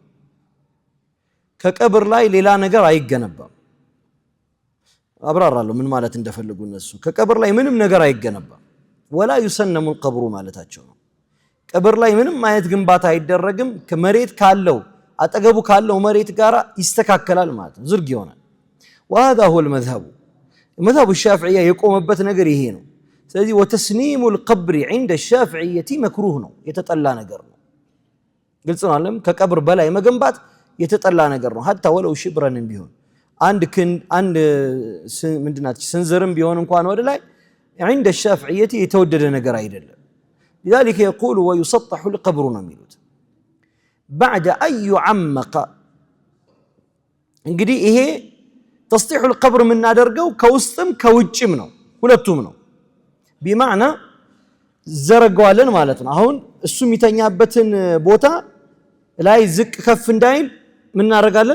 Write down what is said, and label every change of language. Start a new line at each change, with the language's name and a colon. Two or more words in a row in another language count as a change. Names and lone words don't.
Amharic: ከቀብር ላይ ሌላ ነገር አይገነባም። አብራራለሁ ምን ማለት እንደፈልጉ እነሱ። ከቀብር ላይ ምንም ነገር አይገነባም።
Arabic: ولا يسنم القبر
Amharic: ማለታቸው ነው። ቀብር ላይ ምንም አይነት ግንባታ አይደረግም። ከመሬት ካለው አጠገቡ ካለው መሬት ጋር ይስተካከላል ማለት ነው። ዝርግ ይሆናል።
Arabic: وهذا هو المذهب المذهب الشافعية
Amharic: የቆመበት ነገር ይሄ ነው። ስለዚህ
Arabic: وتسنيم القبر عند الشافعية مكروه
Amharic: ነው፣ የተጠላ ነገር ነው። ግልጽ ነው አይደል? ከቀብር በላይ መገንባት የተጠላ ነገር ነው።
Arabic: حتى ولو شبرا
Amharic: ቢሆን አንድ ምንድናት ስንዝርም ቢሆን እንኳን ወደ ላይ
Arabic: عند الشافعية
Amharic: የተወደደ ነገር አይደለም።
Arabic: لذلك يقول ويسطح القبر
Amharic: ነው የሚሉት
Arabic: بعد أن يعمق
Amharic: እንግዲህ ይሄ
Arabic: تسطيح القبر
Amharic: የምናደርገው ከውስጥም ከውጭም ነው፣ ሁለቱም ነው። ቢማዕና ዘረጋዋለን ማለት ነው። አሁን እሱ የሚተኛበትን ቦታ ላይ ዝቅ ከፍ እንዳይል ምን እናደርጋለን?